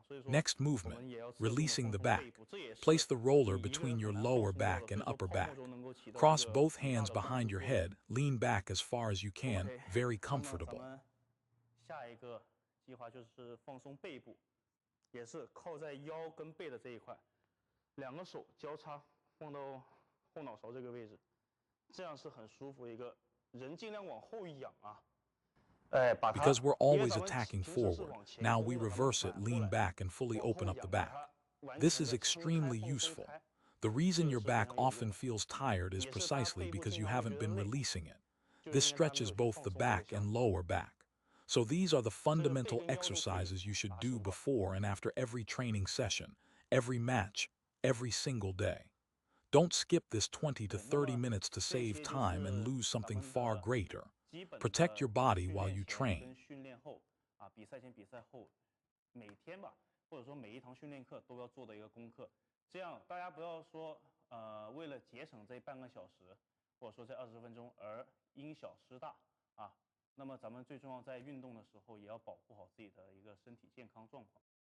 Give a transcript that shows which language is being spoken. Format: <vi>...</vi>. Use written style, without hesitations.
<en>Next movement, releasing the back. Place the roller between your lower back and upper back. Cross both hands behind your head, lean back as far as you can, very comfortable.</en> <zh>下一个计划就是放松背部，也是靠在腰跟背的这一块，两个手交叉放到后脑勺这个位置，这样是很舒服一个，人尽量往后仰啊。</zh> <en>Because we're always attacking forward, now we reverse it, lean back, and fully open up the back. This is extremely useful. The reason your back often feels tired is precisely because you haven't been releasing it. This stretches both the back and lower back. So these are the fundamental exercises you should do before and after every training session, every match, every single day. Don't skip this 20 to 30 minutes to save time and lose something far greater. Protect your body while you train.</en> <zh>训练后啊，比赛前、比赛后，每天吧，或者说每一堂训练课都要做的一个功课。这样大家不要说为了节省这半个小时，或者说这20分钟而因小失大啊。那么咱们最重要在运动的时候也要保护好自己的一个身体健康状况。</zh>